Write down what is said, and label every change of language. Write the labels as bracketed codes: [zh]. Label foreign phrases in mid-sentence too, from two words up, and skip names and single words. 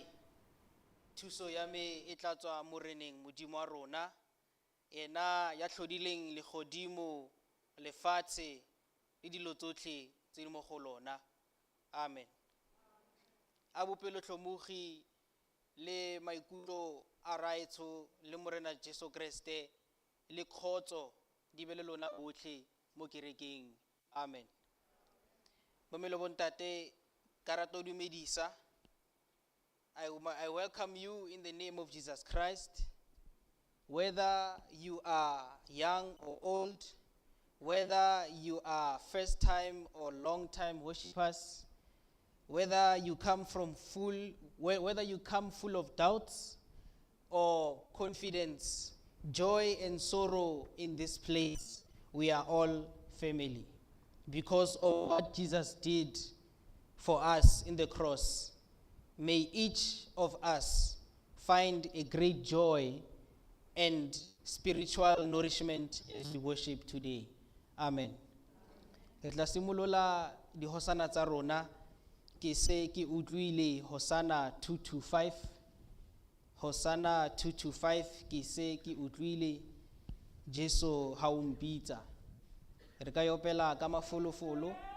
[tn] Thuso ya me e tla tswa Moreneng Modimo wa rona, ena ya tlhodileng legodimo, lefatshe le dilo tsotlhe tse di mo go lona. Amen. A bopelotlhomogi le maikutlo a raetsho le Morena Jesu Kriste le kgotso di be le lona botlhe mo kerekeng. Amen. [st] Bomme le bontate, ka rata ho dumedisa. [en] I welcome you in the name of Jesus Christ. Whether you are young or old, whether you are first time or long time worshipers, whether you come full of doubts or confidence, joy and sorrow in this place, we are all family because of what Jesus did for us in the cross. May each of us find a great joy and spiritual nourishment as we worship today. Amen. [tn] Re tla simolola di hosana tsa rona ke se ke utlwile Hosana 2:5. Hosana 2:5 ke se ke utlwile Jesu ha o mpitsa. Re ka yopela ka mafolofolo.